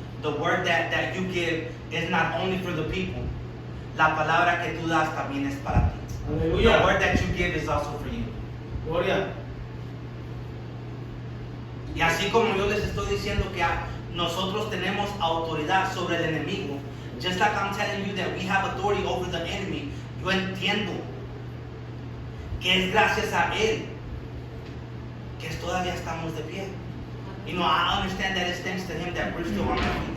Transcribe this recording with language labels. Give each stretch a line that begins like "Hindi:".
English: The word that you give is not only for the people.
Spanish: La palabra que tú das también es para ti.
English: The
Spanish: Aleluya.
English: word that you give is also for you.
Spanish: Gloria. Y así como yo les estoy diciendo que nosotros tenemos autoridad sobre el enemigo,
English: just like I'm telling you that we have authority over the enemy,
Spanish: yo entiendo que es gracias a él que todavía estamos de pie.
English: You know, I understand that it's thanks to Him that we're still on our feet.